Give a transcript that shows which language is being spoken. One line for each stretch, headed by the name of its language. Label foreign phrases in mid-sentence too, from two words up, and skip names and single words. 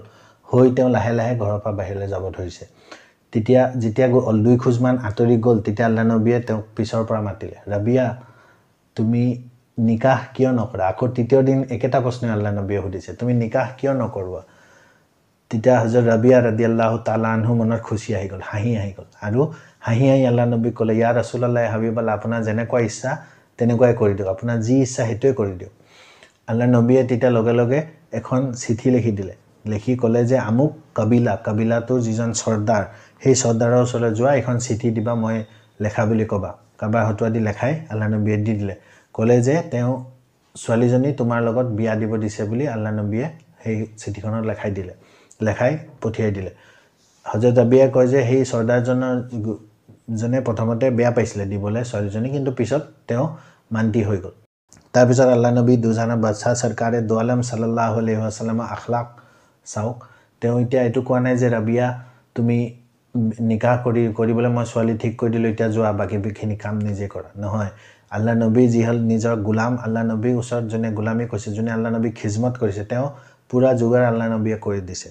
Assamese: তেওঁ লাহে লাহে ঘৰৰ পৰা বাহিৰলৈ যাব ধৰিছে। যেতিয়া 2 খোজমান আঁতৰি গ'ল তেতিয়া আল্লাহ নবীয়ে তেওঁক পিছৰ পৰা মাতিলে, ৰাবিয়া তুমি নিকাহ কিয় নকৰা? আকৌ 3য় দিন একেটা প্ৰশ্নই আল্লাহ নবীয়ে সুধিছে, তুমি নিকাহ কিয় নকৰোৱা? তেতিয়া হযৰত ৰাবিয়া
Arabic: رضي الله تعالى عنه
Assamese: মনত খুচি আহি গ'ল, হাঁহি আহি গ'ল। আৰু হাঁহি আল্লাহ নবীক ক'লে,
Arabic: يا رسول الله، يا حبيب الله,
Assamese: আপোনাৰ যেনেকুৱা ইচ্ছা তেনেকুৱাই কৰি দিয়ক, আপোনাৰ যি ইচ্ছা সেইটোৱে কৰি দিয়ক। আল্লাহ নবীয়ে তেতিয়া লগে লগে এখন চিঠি লিখি দিলে, লিখি ক'লে যে আমুক কাবিলাটোৰ যিজন চৰ্দাৰ, সেই চৰ্দাৰৰ ওচৰলৈ যোৱা, এখন চিঠি দিবা, মই লেখা বুলি ক'বা। কাৰোবাৰ হতুৱাই দি লেখাই আল্লাহ নবীয়ে দি দিলে। ক'লে যে তেওঁ ছোৱালীজনী তোমাৰ লগত বিয়া দিব দিছে বুলি আল্লাহ নবীয়ে সেই চিঠিখনত লেখাই পঠিয়াই দিলে। হযৰত ৰাবিয়াই কয় যে সেই চৰ্দাৰজনে প্ৰথমতে বেয়া পাইছিলে দিবলৈ ছোৱালীজনী, কিন্তু পিছত তেওঁ মান্তি হৈ গ'ল। তাৰপিছত আল্লাহ নবী দুজাহানৰ বাদশাহ
Urdu: سرکارِ دو عالم
Arabic: صلى الله عليه وسلم
Assamese: আখলাক চাওক। তেওঁ এতিয়া এইটো কোৱা নাই যে ৰাবিয়া তুমি নিকাহ কৰিবলৈ মই ছোৱালী ঠিক কৰি দিলোঁ, এতিয়া যোৱা বাকীখিনি কাম নিজে কৰা। নহয়, আল্লাহ নবী যি হ'ল নিজৰ গোলাম, আল্লাহ নবীৰ ওচৰত যোনে গোলামী কৰিছে, যোনে আল্লাহ নবীক খিজমত কৰিছে, তেওঁ পূৰা যোগাৰ আল্লাহ নবীয়ে কৰি দিছে।